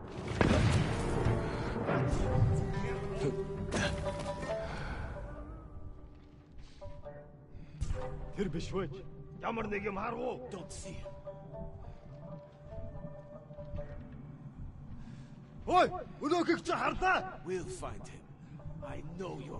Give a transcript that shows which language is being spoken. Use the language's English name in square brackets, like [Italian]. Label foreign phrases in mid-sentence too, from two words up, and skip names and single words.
[Mongolian] Тэр биш вэ? Ямар нэг юм харгуу. [English] Don't see him. [Mongolian] Ой, өнөөхийг чи харлаа. [English] We'll find him. I know you're...